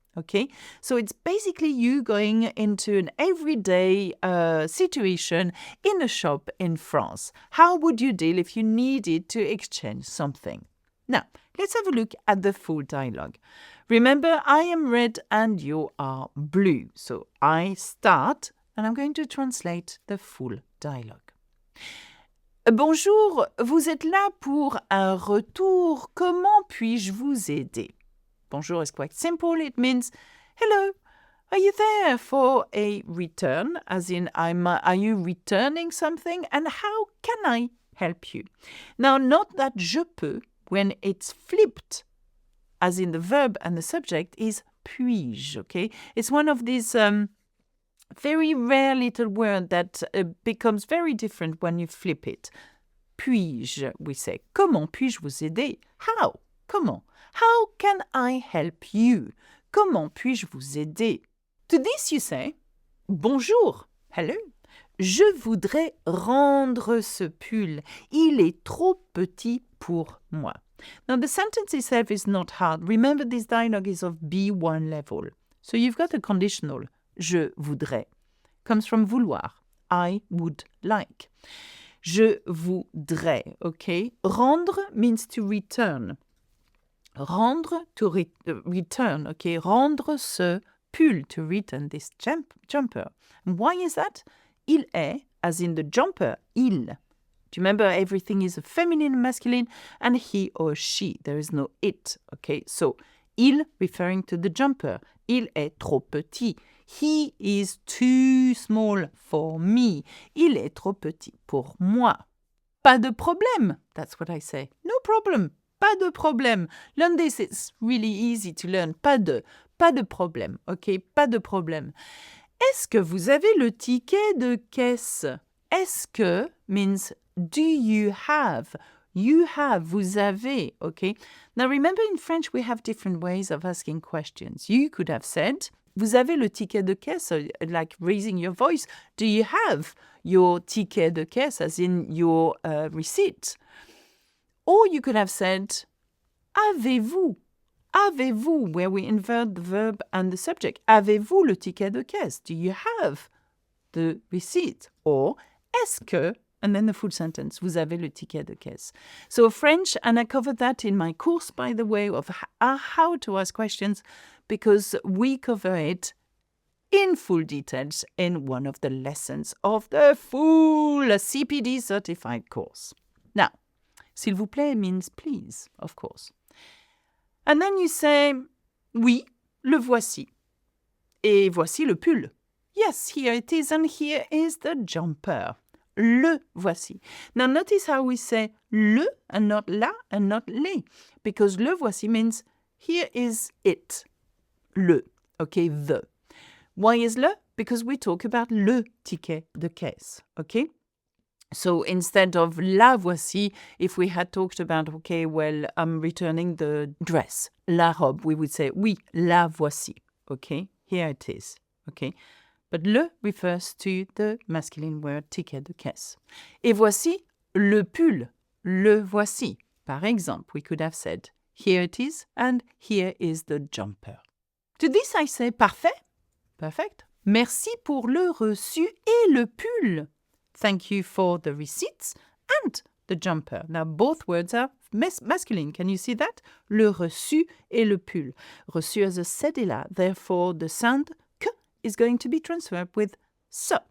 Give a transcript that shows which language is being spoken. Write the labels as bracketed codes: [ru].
[en] Okay, so it's basically you going into an everyday situation in a shop in France. How would you deal if you needed to exchange something? Now, let's have a look at the full dialogue. Remember, I am red and you are blue. So I start and I'm going to translate the full dialogue. [fr] Bonjour, vous êtes là pour un retour. Comment puis-je vous aider? [en] Bonjour is quite simple. It means, hello, are you there for a return? As in, are you returning something? And how can I help you? Now, note that [fr] je peux, [en] when it's flipped, as in the verb and the subject, is puis-je, okay? It's one of these very rare little words that becomes very different when you flip it. Puis-je, we say. [fr] Comment puis-je vous aider? [en] How? Comment? How can I help you? [fr] Comment puis-je vous aider? [en] To this you say, bonjour, hello. [fr] Je voudrais rendre ce pull. Il est trop petit pour moi. [en] Now the sentence itself is not hard. Remember, this dialogue is of B1 level. So you've got a conditional. [fr] Je voudrais. [en] Comes from vouloir. I would like. [fr] Je voudrais, [en] okay? Rendre means to return. Rendre, to return, okay? [fr] Rendre ce pull, [en] to return this jumper. And why is that? [fr] Il est, [en] as in the jumper, il. Do you remember everything is a feminine and masculine? And he or she, there is no it, okay? So, il referring to the jumper. [fr] Il est trop petit. [en] He is too small for me. [fr] Il est trop petit pour moi. Pas de problème. [en] That's what I say. No problem. Pas de problème. Learn this, it's really easy to learn. [fr] Pas de problème, ok? Pas de problème. Est-ce que vous avez le ticket de caisse? Est-ce que [en] means do you have? You have, [fr] vous avez, [en] okay? Now remember in French we have different ways of asking questions. You could have said, [fr] vous avez le ticket de caisse, [en] like raising your voice. Do you have your ticket de caisse, as in your receipt? Or you could have said, [fr] avez-vous? Avez-vous, [en] where we invert the verb and the subject. [fr] Avez-vous le ticket de caisse? [en] Do you have the receipt? Or, [fr] est-ce que, [en] and then the full sentence, [fr] vous avez le ticket de caisse. [en] So French, and I covered that in my course, by the way, of how to ask questions, because we cover it in full details in one of the lessons of the full CPD certified course. Now, [fr] s'il vous plaît [en] means please, of course. And then you say, [fr] oui, le voici. Et voici le pull. [en] Yes, here it is, and here is the jumper. [fr] le voici. [en] Now notice how we say le and not la and not les, because le voici means here is it, le, okay, the. Why is le? Because we talk about le ticket de caisse, okay? So instead of [fr] la voici, [en] if we had talked about, okay, well, I'm returning the dress, la robe, we would say, [fr] oui, la voici, [en] okay? Here it is, okay? But le refers to the masculine word ticket de caisse. [fr] Et voici le pull, le voici. Par exemple, [en] we could have said, here it is, and here is the jumper. To this I say, parfait, perfect. [fr] Merci pour le reçu et le pull. [en] Thank you for the receipts and the jumper. Now, both words are masculine. Can you see that? [fr] Le reçu et le pull. [en] Reçu as a cédilla. Therefore, the sound k is going to be transferred with so.